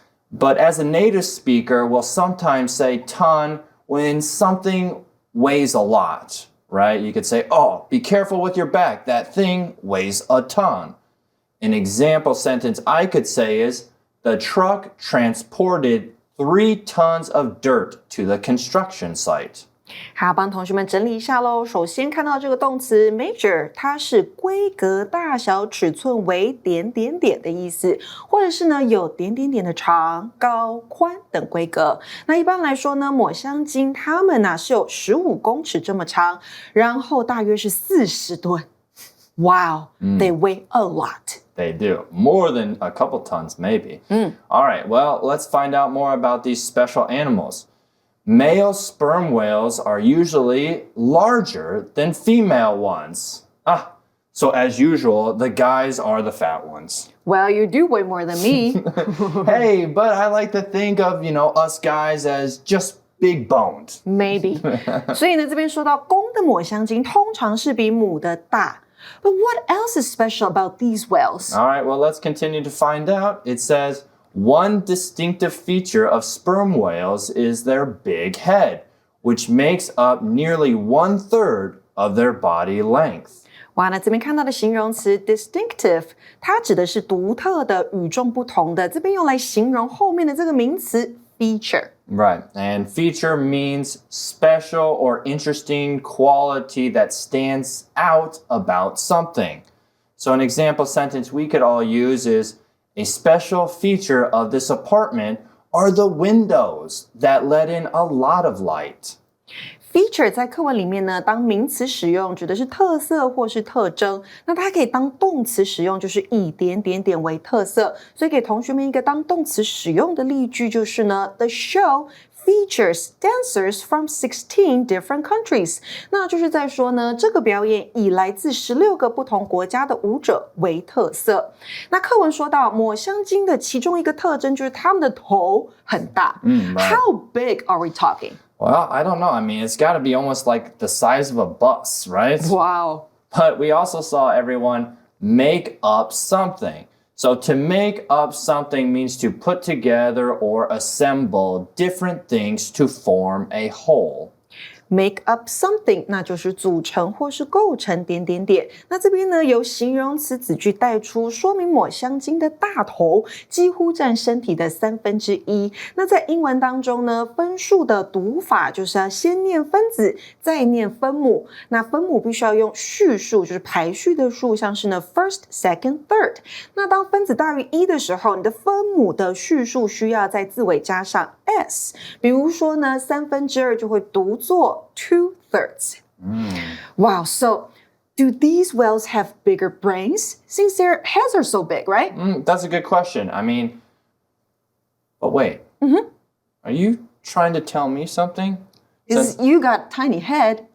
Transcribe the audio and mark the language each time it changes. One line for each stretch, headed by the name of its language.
English: But as a native speaker, we'll sometimes say ton when something weighs a lot, right? You could say, oh, be careful with your back. That thing weighs a ton. An example sentence I could say is, the truck transported 3 tons of dirt to the construction site.
Chinese: 好，帮同学们整理一下咯。首先看到这个动词 measure， 它是规格、大小、尺寸为点点点的意思，或者是呢有点点点的长、高、宽等规格。那一般来说呢，抹香鲸它们是有15公尺这么长，然后大约是40吨。
English: Wow, they weigh a lot. They do. More than a couple tons, maybe. All right, well, let's find out more about these special animals. Male sperm whales are usually larger than female ones. So as usual, the guys are the fat ones. Well, you do weigh more than me. Hey, but I like to think of, us guys as just big boned. Maybe.
Chinese: 所以呢，这边说到公的抹香鲸通常是比母的大。
English: But what else is special about these whales? All right, well, let's continue to find out. It says, one distinctive feature of sperm whales is their big head, which makes up nearly 1/3 of their body length.
Chinese: 哇，那这边看到的形容词 distinctive， 它指的是独特的、与众不同的，这边用来形容后面的这个名词 feature。
English: Right, and feature means special or interesting quality that stands out about something. So an example sentence we could all use is, a special feature of this apartment are the windows that let in a lot of light.
Chinese: Feature 在课文里面呢，当名词使用指的是特色或是特征，那它可以当动词使用，就是以点点点为特色。所以给同学们一个当动词使用的例句就是呢 ，
English: The show features dancers from 16 different countries。
Chinese: 那就是在说呢，这个表演以来自16个不同国家的舞者为特色。那课文说到抹香鲸的其中一个特征就是它们的头很大。
English: How big are we talking? Well, I don't know. I mean, it's got to be almost like the size of a bus, right? Wow. But we also saw everyone make up something. So to make up something means to put together or assemble different things to form a whole.
Chinese: Make up something， 那就是组成或是构成点点点。那这边呢，由形容词子句带出，说明抹香鲸的大头几乎占身体的1/3。那在英文当中呢，分数的读法就是要先念分子，再念分母。那分母必须要用序数，就是排序的数，像是呢
English: first, second, third。
Chinese: 那当分子大于1的时候，你的分母的序数需要在字尾加上 s。比如说呢，2/3就会读作2/3.
English: Wow, so do these whales have bigger brains? Since their heads are so big, right? That's a good question. I mean, but wait. Are you trying to tell me something? Because you got tiny head.